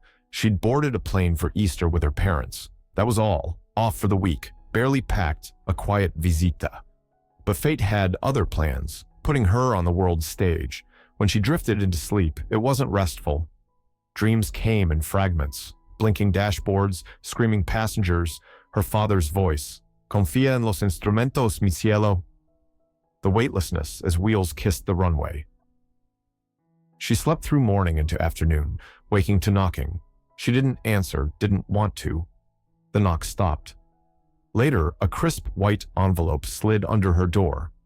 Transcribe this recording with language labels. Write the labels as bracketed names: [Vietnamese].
[English] She'd boarded a plane for Easter with her parents. That was all, off for the week, barely packed, a quiet visita. But fate had other plans, putting her on the world stage. When she drifted into sleep, it wasn't restful. Dreams came in fragments, blinking dashboards, screaming passengers, her father's voice. [Spanish] "Confía en los instrumentos, mi cielo." [English] The weightlessness as wheels kissed the runway. She slept through morning into afternoon, waking to knocking. She didn't answer, didn't want to. The knock stopped. Later, a crisp white envelope slid under her door.